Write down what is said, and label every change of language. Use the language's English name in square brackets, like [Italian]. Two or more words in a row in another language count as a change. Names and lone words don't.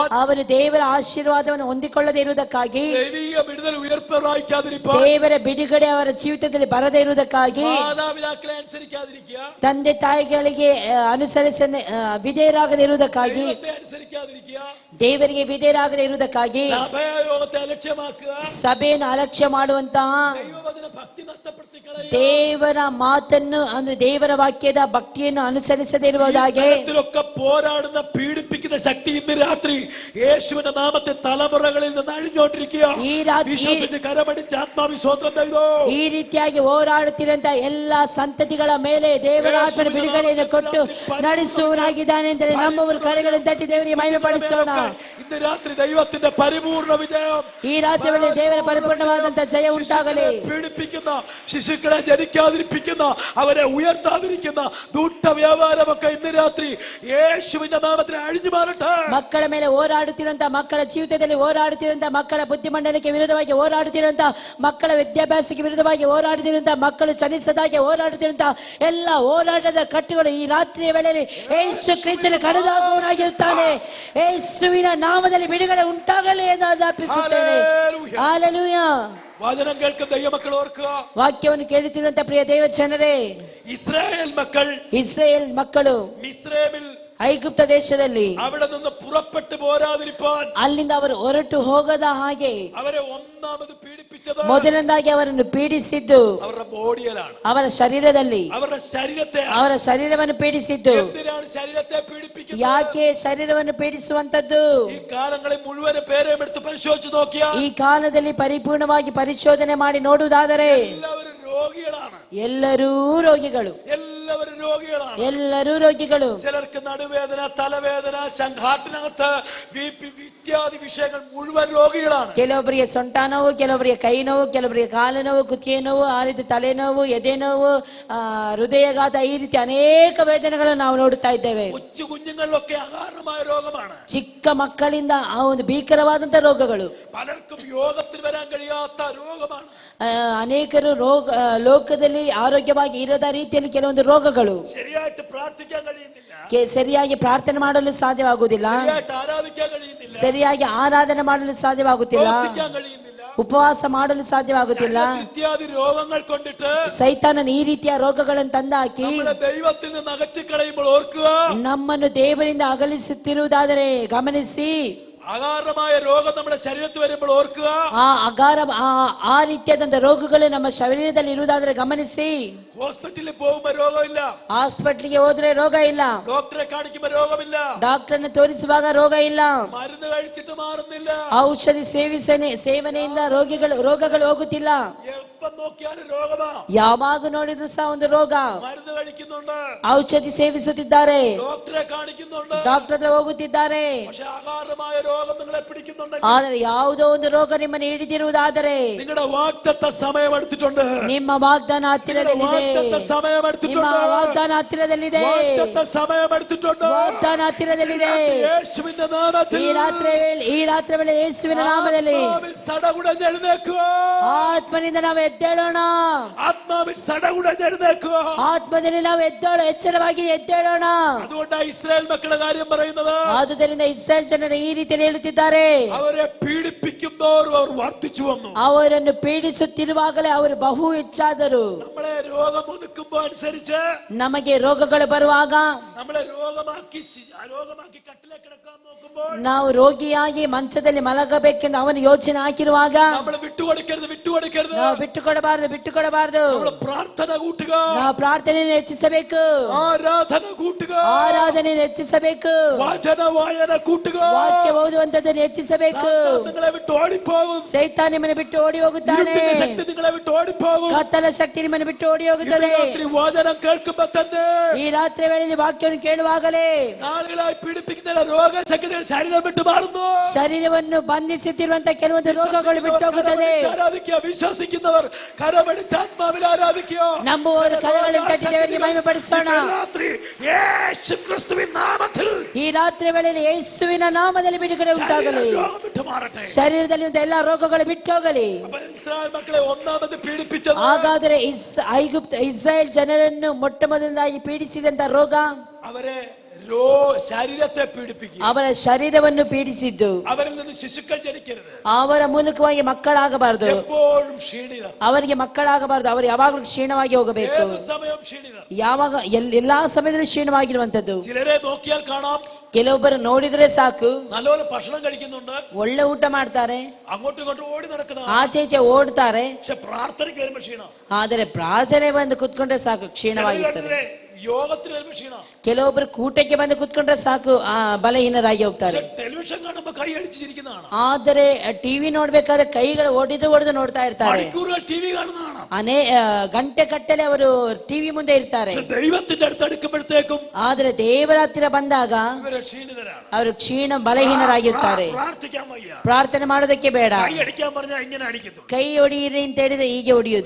[Kannada] ಅವರು ದೇವರ ಆಶೀರ್ವಾದವನ್ನು ಹೊಂದಿಕೊಳ್ಳದೆ ಇರುವುದಕ್ಕಾಗಿ, [Malayalam] ദൈവിക വിടുതൽ ഉയർപ്പ് പ്രാപിക്കാതിരിപ്പാൻ, [Kannada] ದೇವರ ಬಿಡುಗಡೆ ಅವರ ಜೀವಿತದಲ್ಲಿ ಬರದೇ ಇರುವುದಕ್ಕಾಗಿ, [Malayalam] മാതാപിതാക്കളെ അനുസരിക്കാതിരിക്കുക, [Kannada] ತಂದೆ ತಾಯಿಗಳಿಗೆ ವಿಧೇಯರಾಗದೇ ಇರುವುದಕ್ಕಾಗಿ, [Malayalam] ദൈവത്തെ അനുസരിക്കാതിരിക്കുക, [Kannada] ದೇವರಿಗೆ ವಿಧೇಯರಾಗದೇ ಇರುವುದಕ್ಕಾಗಿ, [Malayalam] സഭയോഗത്തെ അലക്ഷ്യമാക്കുക, [Kannada] ಸಭೆಯನ್ನು ಅಲಕ್ಷ್ಯ ಮಾಡುವಂತಹ, [Malayalam] ദൈവവചന ഭക്തി നഷ്ടപ്പെടുത്തി കളയുക, [Kannada] ದೇವರ ಮಾತನ್ನು ಅಂದ್ರೆ ದೇವರ ವಾಕ್ಯದ ಭಕ್ತಿಯನ್ನು ಅನುಸರಿಸದೇ ಇರುವುದಾಗಿ [Malayalam] ഇത്തരത്തിലൊക്കെ പോരാടുന്ന പീഡിപ്പിക്കുന്ന ശക്തി ഇന്ന് രാത്രി യേശുവിന്റെ നാമത്തെ തലമുറകളിൽ നിന്ന് അഴിഞ്ഞോണ്ടിരിക്കുക. ഈ രാത്രി വിശ്വസിച്ച് കരമടിച്ച് ആത്മാവിശ്വാസം ചെയ്തോ. [Kannada] ಈ ರೀತಿಯಾಗಿ ಹೋರಾಡುತ್ತಿರುವಂತಹ ಎಲ್ಲಾ ಸಂತತಿಗಳ ಮೇಲೆ ದೇವರ ಆತ್ಮನ ಬಿಡುಗಡೆಯನ್ನು ಕೊಟ್ಟು ನಡೆಸುವನಾಗಿದ್ದಾನೆ ಅಂತ ನಮ್ಮವರು ಕರೆಗಳನ್ನು ತಟ್ಟಿ ದೇವರಿಗೆ ಮಹಿಮೆ ಪಡಿಸೋಣ. [Malayalam] ഇന്ന് രാത്രി ദൈവത്തിന്റെ പരിപൂർണ വിജയം [Kannada] ಈ ರಾತ್ರಿ ವೇಳೆ ದೇವರ ಪರಿಪೂರ್ಣವಾದಂತಹ ಜಯ ಉಂಟಾಗಲಿ. [Malayalam] പീഡിപ്പിക്കുന്ന ശിശുക്കൾ മക്കളെ ജനിക്കാതിരിപ്പിക്കുന്ന, അവരെ ഉയർത്താതിരിക്കുന്ന ദൂട്ട വ്യാപാരമൊക്കെ ഇന്ന് രാത്രി യേശുവിന്റെ നാമത്തിൽ അഴിഞ്ഞു മാറട്ടെ. [Kannada] ಮಕ್ಕಳ ಮೇಲೆ ಹೋರಾಡುತ್ತಿರುವಂತ, ಮಕ್ಕಳ ಜೀವಿತದಲ್ಲಿ ಹೋರಾಡುತ್ತಿರುವಂತ, ಮಕ್ಕಳ ಬುದ್ಧಿಮಂಡಲಕ್ಕೆ ವಿರುದ್ಧವಾಗಿ ಹೋರಾಡುತ್ತಿರುವಂತ, ಮಕ್ಕಳ ವಿದ್ಯಾಭ್ಯಾಸಕ್ಕೆ ವಿರುದ್ಧವಾಗಿ ಹೋರಾಡುತ್ತಿರುವಂತ, ಮಕ್ಕಳು ಚಲಿಸದಾಗೆ ಹೋರಾಡುತ್ತಿರುವಂತ ಎಲ್ಲ ಹೋರಾಟದ ಕಟ್ಟುಗಳು ಈ ರಾತ್ರಿಯ ವೇಳೆಯಲ್ಲಿ ಯೇಸು ಕ್ರಿಸ್ತನ ಕಡಿದಾಗುವವನಾಗಿರುತ್ತಾನೆ. ಯೇಸುವಿನ ನಾಮದಲ್ಲಿ ಬಿಡುಗಡೆ ಉಂಟಾಗಲಿ ಎಂದು ಆಜ್ಞಾಪಿಸುತ್ತೇನೆ. ಹಲ್ಲೆಲೂಯಾ. [Malayalam] വചനം കേൾക്കുന്ന ദൈവമക്കൾ ഓർക്കുക, [Kannada] ವಾಕ್ಯವನ್ನು ಕೇಳುತ್ತಿರುವಂತ ಪ್ರಿಯ ದೇವ ಜನರೇ, [Malayalam] ഇസ്രായേൽ മക്കൾ [Kannada] ಇಸ್ರೇಲ್ ಮಕ್ಕಳು [Malayalam] മിസ്രൈമിൽ [Kannada] ಐಗುಪ್ತ ದೇಶದಲ್ಲಿ [Malayalam] അവിടെ നിന്ന് പുറപ്പെട്ടു പോരാതിരിപ്പാൻ [Kannada] ಅಲ್ಲಿಂದ ಅವರು ಹೊರಟು ಹೋಗದ ಹಾಗೆ [Malayalam] അവരെ ഒന്നാമത് പീഡിപ്പിച്ചത് [Kannada] ಮೊದಲನೇದಾಗಿ ಅವರನ್ನು ಪೀಡಿಸಿದ್ದು [Malayalam] അവരുടെ ബോഡിയിലാണ്, [Kannada] ಅವರ ಶರೀರದಲ್ಲಿ, [Malayalam] അവരുടെ ശരീരത്തെ. [Kannada] ಅವರ ಶರೀರವನ್ನು ಪೀಡಿಸಿದ್ದು. [Malayalam] എന്തിനാണ് ശരീരത്തെ പീഡിപ്പിക്കുന്നത്? [Kannada] ಯಾಕೆ ಶರೀರವನ್ನು ಪೀಡಿಸುವಂತದ್ದು? [Malayalam] ഈ കാലങ്ങളിൽ മുഴുവൻ പേരെയും എടുത്ത് പരിശോധിച്ച് നോക്കിയാൽ [Kannada] ಈ ಕಾಲದಲ್ಲಿ ಪರಿಪೂರ್ಣವಾಗಿ ಪರಿಶೋಧನೆ ಮಾಡಿ ನೋಡುವುದಾದರೆ [Malayalam] എല്ലാവരും രോഗികളാണ്. [Kannada] ಎಲ್ಲರೂ ರೋಗಿಗಳು, [Malayalam] എല്ലാവരും രോഗികളാണ്. [Kannada] ಎಲ್ಲರೂ ರೋಗಿಗಳು. [Malayalam] ചിലർക്ക് നടുവേദന, തലവേദന, ഹാർട്ടിനകത്ത് BP ഇത്യാദി വിഷയങ്ങൾ മുഴുവൻ രോഗികളാണ്. [Kannada] ಕೆಲವೊಬ್ಬರಿಗೆ ಸೊಂಟ ನೋವು, ಕೆಲವೊಬ್ಬರಿಗೆ ಕೈ ನೋವು, ಕೆಲವೊಬ್ಬರಿಗೆ ಕಾಲು ನೋವು, ಕುತ್ತಿಗೆ ನೋವು, ಆ ರೀತಿ ತಲೆನೋವು, ಎದೆ ನೋವು, ಹೃದಯಘಾತ, ಈ ರೀತಿ ಅನೇಕ ವೇದನೆಗಳನ್ನು ನಾವು ನೋಡುತ್ತಾ ಇದ್ದೇವೆ. [Malayalam] കൊച്ചു കുഞ്ഞുങ്ങളിലൊക്കെ അകാരണമായ രോഗമാണ്. [Kannada] ಚಿಕ್ಕ ಮಕ್ಕಳಿಂದ ಆ ಒಂದು ಭೀಕರವಾದಂತ ರೋಗಗಳು, [Malayalam] പലർക്കും യോഗത്തിൽ വരാൻ കഴിയാത്ത രോഗമാണ്. [Kannada] ಅನೇಕರು ಲೋಕದಲ್ಲಿ ಆರೋಗ್ಯವಾಗಿ ಇರದ ರೀತಿಯಲ್ಲಿ ಕೆಲವೊಂದು ರೋಗಗಳು, [Malayalam] ശരിയായിട്ട് പ്രാർത്ഥിക്കാൻ കഴിയുന്നില്ല, [Kannada] ಸರಿಯಾಗಿ ಪ್ರಾರ್ಥನೆ ಮಾಡಲು ಸಾಧ್ಯವಾಗುವುದಿಲ್ಲ, [Malayalam] ശരിയായിട്ട് ആരാധിക്കാൻ കഴിയുന്നില്ല, [Kannada] ಸರಿಯಾಗಿ ಆರಾಧನೆ ಮಾಡಲು ಸಾಧ್ಯವಾಗುತ್ತಿಲ್ಲ, [Malayalam] ഉപവസിക്കാൻ കഴിയുന്നില്ല, [Kannada] ಉಪವಾಸ ಮಾಡಲು ಸಾಧ್ಯವಾಗುತ್ತಿಲ್ಲ. [Malayalam] ഇത്യാദി രോഗങ്ങൾ കൊണ്ടിട്ട് [Kannada] ಸೈತಾನನ ಈ ರೀತಿಯ ರೋಗಗಳನ್ನು ತಂದಾಕಿ [Malayalam] നമ്മുടെ ദൈവത്തിൽ നിന്ന് അകറ്റിക്കളയുമ്പോൾ ഓർക്കുക, [Kannada] ನಮ್ಮನ್ನು ದೇವರಿಂದ ಅಗಲಿಸುತ್ತಿರುವುದಾದರೆ ಗಮನಿಸಿ. [Malayalam] അകാരണമായ രോഗം നമ്മുടെ ശരീരത്തിൽ വരുമ്പോൾ ഓർക്കുക, [Kannada] ಆ ರೀತಿಯಾದಂತ ರೋಗಗಳು ನಮ್ಮ ಶರೀರದಲ್ಲಿ ಇರುವುದಾದ್ರೆ ಗಮನಿಸಿ. [Malayalam] ഹോസ്പിറ്റലിൽ പോകുമ്പോ രോഗമില്ല, [Kannada] ಹಾಸ್ಪಿಟ್ಲಿಗೆ ಹೋದ್ರೆ ರೋಗ ಇಲ್ಲ, [Malayalam] ഡോക്ടറെ കാണിക്കുമ്പോ രോഗമില്ല, [Kannada] ಡಾಕ್ಟರ್ನ ತೋರಿಸುವಾಗ ರೋಗ ಇಲ್ಲ, [Malayalam] മരുന്ന് കഴിച്ചിട്ട് മാറുന്നില്ല, [Kannada] ಔಷಧಿ ಸೇವನೆಯಿಂದ ರೋಗಗಳು ಹೋಗುತ್ತಿಲ್ಲ. [Malayalam] എപ്പം നോക്കിയാലും രോഗമാ. [Kannada] ಯಾವಾಗ ನೋಡಿದ್ರು ಸಹ ಒಂದು ರೋಗ. [Malayalam] മരുന്ന് കഴിക്കുന്നുണ്ട്, [Kannada] ಔಷಧಿ ಸೇವಿಸುತ್ತಿದ್ದಾರೆ, [Malayalam] ഡോക്ടറെ കാണിക്കുന്നുണ്ട്, [Kannada] ಡಾಕ್ಟರ್ ಹತ್ರ ಹೋಗುತ್ತಿದ್ದಾರೆ. [Malayalam] പക്ഷെ അകാരണമായ രോഗം നിങ്ങളെ പിടിക്കുന്നുണ്ടെങ്കിൽ, [Kannada] ಆದರೆ ಯಾವುದೋ ಒಂದು ರೋಗ ನಿಮ್ಮನ್ನು ಹಿಡಿದಿರುವುದಾದರೆ [Malayalam] നിങ്ങളുടെ വാഗ്ദത്ത സമയം എടുത്തിട്ടുണ്ട്, [Kannada] ನಿಮ್ಮ ವಾಗ್ದಾನ ಹತ್ತಿರದಲ್ಲಿದೆ, [Malayalam] വാഗ്ദത്ത സമയം [Kannada] ನಿಮ್ಮ [Malayalam] എടുത്തിട്ടുണ്ട്, [Kannada] ವಾಗ್ದಾನ ಹತ್ತಿರದಲ್ಲಿದೆ, [Malayalam] വാഗ്ദത്ത സമയം എടുത്തിട്ടുണ്ട്. [Kannada] ವಾಗ್ದಾನ ಹತ್ತಿರದಲ್ಲಿದೆ. [Malayalam] യേശുവിന്റെ നാമത്തിൽ [Kannada] ಈ ರಾತ್ರಿ ವೇಳೆ ಯೇಸುವಿನ ನಾಮದಲ್ಲಿ [Malayalam] ആത്മാവിൽ സടകുടഞ്ഞ് എഴുന്നേൽക്കുക, [Kannada] ಆತ್ಮನಿಂದ ನಾವು ಎದ್ದೇಳೋಣ, [Malayalam] ആത്മാവിൽ സടകുടഞ്ഞ് എഴുന്നേൽക്കുക. [Kannada] ಆತ್ಮದಲ್ಲಿ ನಾವು ಎಚ್ಚರವಾಗಿ ಎದ್ದೇಳೋಣ. [Malayalam] അതുകൊണ്ടാണ് ഇസ്രായേൽ മക്കളുടെ കാര്യം പറയുന്നത്. [Kannada] ಆದುದರಿಂದ ಇಸ್ರಾಯೇಲ್ ಜನರು ಈ ರೀತಿಯಲ್ಲಿ ಹೇಳುತ್ತಿದ್ದಾರೆ, [Malayalam] അവരെ പീഡിപ്പിക്കുന്നവർ അവർ വർദ്ധിച്ചു വന്നു. [Kannada] ಅವರನ್ನು ಪೀಡಿಸುತ್ತಿರುವಾಗಲೇ ಅವರು ಬಹು ಹೆಚ್ಚಾದರು. [Malayalam] നമ്മളെ രോഗം ഒതുക്കുമ്പോ അനുസരിച്ച്, [Kannada] ನಮಗೆ ರೋಗಗಳು ಬರುವಾಗ, [Malayalam] നമ്മളെ രോഗമാക്കി കട്ടിലെ കിടക്കാൻ നോക്കുമ്പോൾ, [Kannada] ನಾವು ರೋಗಿಯಾಗಿ ಮಂಚದಲ್ಲಿ ಮಲಗಬೇಕೆಂದು ಅವನು ಯೋಚನೆ ಹಾಕಿರುವಾಗ, [Malayalam] നമ്മൾ വിട്ടുകൊടുക്കരുത് [Kannada] ನಾವು ಬಿಟ್ಟುಕೊಡಬಾರದು. [Malayalam] നമ്മൾ പ്രാർത്ഥന കൂട്ടുക, [Kannada] ನಾವು ಪ್ರಾರ್ಥನೆಯನ್ನು ಹೆಚ್ಚಿಸಬೇಕು, [Malayalam] ആരാധന കൂട്ടുക, [Kannada] ಆರಾಧನೆಯನ್ನು ಹೆಚ್ಚಿಸಬೇಕು, [Malayalam] വചന വായന കൂട്ടുക. [Kannada] ವಾಕ್ಯ ಓದುವಂತದ್ದನ್ನು ಹೆಚ್ಚಿಸಬೇಕು. [Malayalam] സാത്താൻ നിങ്ങളെ വിട്ട് ഓടിപ്പോകും, [Kannada] ಸೈತಾನ್ ನಿಮ್ಮನ್ನು ಬಿಟ್ಟು ಓಡಿ ಹೋಗುತ್ತಾನೆ, [Malayalam] ഇരുട്ടിന്റെ ശക്തി നിങ്ങളെ വിട്ട് ഓടിപ്പോകും. [Kannada] ಕತ್ತಲ ಶಕ್ತಿ ನಿಮ್ಮನ್ನು ಬಿಟ್ಟು ಓಡಿ [Malayalam] ഇന്ന് [Kannada] ಹೋಗುತ್ತದೆ. [Malayalam] രാത്രി വചനം കേൾക്കുമ്പോ തന്നെ [Kannada] ಈ ರಾತ್ರಿ ವೇಳೆಯಲ್ಲಿ ವಾಕ್ಯವನ್ನು ಕೇಳುವಾಗಲೇ [Malayalam] നാളുകളായി പീഡിപ്പിക്കുന്ന രോഗശക്തികൾ ശരീരം വിട്ട് മാറുന്നു. [Kannada] ಶರೀರವನ್ನು ಬಂಧಿಸುತ್ತಿರುವಂತಹ ಕೆಲವೊಂದು ರೋಗಗಳು ಬಿಟ್ಟು ಹೋಗುತ್ತದೆ. [Malayalam] ആരാധിക്കുക, വിശ്വസിക്കുന്നവർ കരമെടുത്ത് ആത്മാവിൽ ആരാധിക്കുക. [Kannada] ನಂಬುವವರು ಕರಗಳನ್ನು ತಟ್ಟಿ ದೇವರಿಗೆ ಮಹಿಮೆಪಡಿಸೋಣ. [Malayalam] രാത്രി യേശു ക്രിസ്തുവിൻ നാമത്തിൽ [Kannada] ಈ ರಾತ್ರಿ ವೇಳೆಯಲ್ಲಿ ಯೇಸುವಿನ ನಾಮದಲ್ಲಿ ಬಿಡುಗಡೆ ಉಂಟಾಗಲಿ. [Malayalam] രോഗം വിട്ട് മാറട്ടെ. [Kannada] ಶರೀರದಲ್ಲಿ ಎಲ್ಲಾ ರೋಗಗಳು ಬಿಟ್ಟು ಹೋಗಲಿ. [Malayalam] അപ്പോൾ ഇസ്രായേൽ മക്കളെ ഒന്നാമത് പീഡിപ്പിച്ചത്, [Kannada] ಹಾಗಾದರೆ ಇಸ್ರಾಯೇಲ್ ಜನರನ್ನು ಮೊಟ್ಟ ಮೊದಲನಾಗಿ ಪೀಡಿಸಿದಂತ ರೋಗ [Malayalam] അവരെ ശരീരത്തെ പീഡിപ്പിക്കുക, [Kannada] ಅವರ ಶರೀರವನ್ನು ಪೀಡಿಸಿದ್ದು. [Malayalam] അവരിൽ നിന്ന് ಶಿಶುക്കൾ ജനിക്കരുത്, [Kannada] ಅವರ ಮೂಲಕವಾಗಿ ಮಕ್ಕಳಾಗಬಾರದು, [Malayalam] എപ്പോഴും ക്ഷീണിതർ, [Kannada] ಅವರಿಗೆ ಮಕ್ಕಳಾಗಬಾರದು, ಅವರು ಯಾವಾಗಲೂ ಕ್ಷೀಣವಾಗಿ ಹೋಗಬೇಕು. [Malayalam] ഏത് സമയം ക്ഷീണിതർ. [Kannada] ಯಾವಾಗ ಎಲ್ಲಾ ಸಮಯದಲ್ಲೂ ಕ್ಷೀಣವಾಗಿರುವಂತದ್ದು. [Malayalam] ചിലരെ നോക്കിയാൽ കാണാം, [Kannada] ಕೆಲವೊಬ್ಬರು ನೋಡಿದ್ರೆ ಸಾಕು, [Malayalam] നല്ലപോലെ ഭക്ഷണം കഴിക്കുന്നുണ്ട്, [Kannada] ಒಳ್ಳೆ ಊಟ ಮಾಡ್ತಾರೆ, [Malayalam] അങ്ങോട്ടും ഇങ്ങോട്ടും ഓടി നടക്കുന്ന, [Kannada] ಆಚೆ ಈಚೆ ಓಡ್ತಾರೆ. [Malayalam] പക്ഷെ പ്രാർത്ഥനയ്ക്ക് വരുമ്പോ ക്ഷീണം. [Kannada] ಆದರೆ ಪ್ರಾರ್ಥನೆ ಬಂದು ಕುತ್ಕೊಂಡ್ರೆ ಸಾಕು, ಕ್ಷೀಣವಾಗಿರ್ತಾರೆ. [Malayalam] യോഗത്തിന് വരുമ്പോ ക്ഷീണം. [Kannada] ಕೆಲವೊಬ್ಬರು ಕೂಟಕ್ಕೆ ಬಂದು ಕುತ್ಕೊಂಡ್ರೆ ಸಾಕು, ಬಲಹೀನರಾಗಿ ಹೋಗ್ತಾರೆ. [Malayalam] ടെലിവിഷൻ കാണുമ്പോ കൈ അടിച്ചിരിക്കുന്നതാണ്, [Kannada] ಆದರೆ ಟಿವಿ ನೋಡ್ಬೇಕಾದ್ರೆ ಕೈಗಳು ಒಡೆದು ನೋಡ್ತಾ ಇರ್ತಾರೆ. [Malayalam] മണിക്കൂറുകൾ ടിവി കാണുന്നതാണ്. [Kannada] ಗಂಟೆ ಕಟ್ಟಲೆ ಅವರು ಟಿವಿ ಮುಂದೆ ಇರ್ತಾರೆ. [Malayalam] പക്ഷെ ദൈവത്തിന്റെ അടുത്ത് അടുക്കുമ്പോഴത്തേക്കും [Kannada] ಆದ್ರೆ ದೇವರ ಹತ್ತಿರ ಬಂದಾಗ [Malayalam] ഇവര് ക്ഷീണിതരാണ്. [Kannada] ಅವರು ಕ್ಷೀಣ ಬಲಹೀನರಾಗಿರ್ತಾರೆ. [Malayalam] പ്രാർത്ഥിക്കാൻ വയ്യ. [Kannada] ಪ್ರಾರ್ಥನೆ ಮಾಡೋದಕ್ಕೆ ಬೇಡ. [Malayalam] കൈ അടിക്കാൻ പറഞ്ഞാൽ ഇങ്ങനെ അടിക്കുന്നു. [Kannada] ಕೈ ಹೊಡಿಯಿರಿ ಅಂತ ಹೇಳಿದ್ರೆ ಹೀಗೆ ಹೊಡಿಯೋದು.